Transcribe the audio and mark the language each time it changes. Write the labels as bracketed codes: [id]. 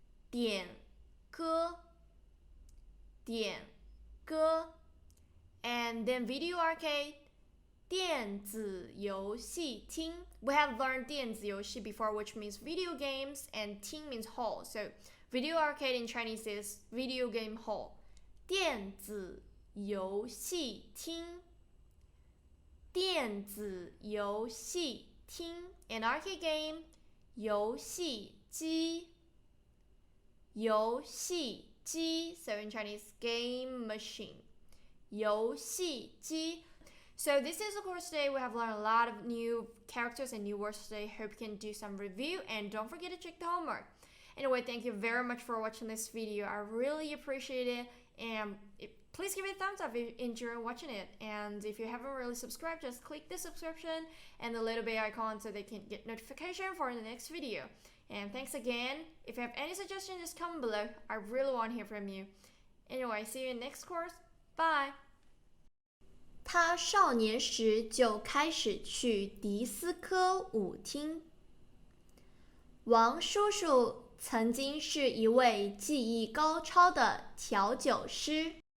[zh] 点歌，点歌。 [en] And then video arcade, 电子游戏厅。 We have learned 电子游戏 before, which means video games, and 厅 means hall. So video arcade in Chinese is video game hall. [zh] 电子游戏厅，电子游戏厅。 [en] And arcade game, 游戏机，游戏机。 So in Chinese, game machine. [zh] 游戏机。 [en] So this is of course today we have learned a lot of new characters and new words today. Hope you can do some review and don't forget to check the homework. Anyway, thank you very much for watching this video. I really appreciate it, and please give it a thumbs up if you enjoy watching it. And if you haven't really subscribed, just click the subscription and the little bell icon so they can get notification for the next video. And thanks again. If you have any suggestions, just comment below. I really want to hear from you. Anyway, see you in next course. Bye. [zh] 他少年时就开始去迪斯科舞厅。王叔叔曾经是一位技艺高超的调酒师。